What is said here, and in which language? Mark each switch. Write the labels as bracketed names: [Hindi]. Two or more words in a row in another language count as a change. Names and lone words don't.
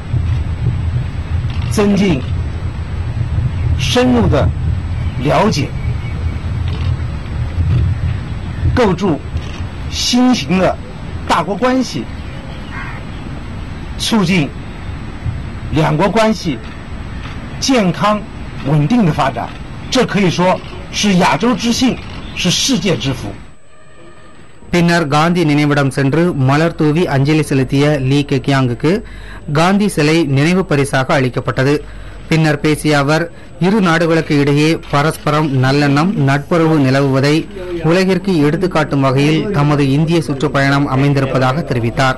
[Chinese] 增进深入的了解，构筑新型的大国关系，促进两国关系健康稳定的发展，这可以说是亚洲之幸，是世界之福。 [Tamil] பின்னர் காந்தி நினைவிடம் சென்று மலர் தூவி அஞ்சலி செலுத்திய லீ கெகியாங்குக்கு காந்தி சிலை நினைவு பரிசாக அளிக்கப்பட்டது. பின்னர் பேசிய அவர், இரு நாடுகளுக்கு இடையே பரஸ்பரம் நல்லெண்ணம், நட்புறவு நிலவுவதை உலகிற்கு எடுத்துக்காட்டும் வகையில் தமது இந்திய சுற்றுப்பயணம் அமைந்திருப்பதாக தெரிவித்தார்.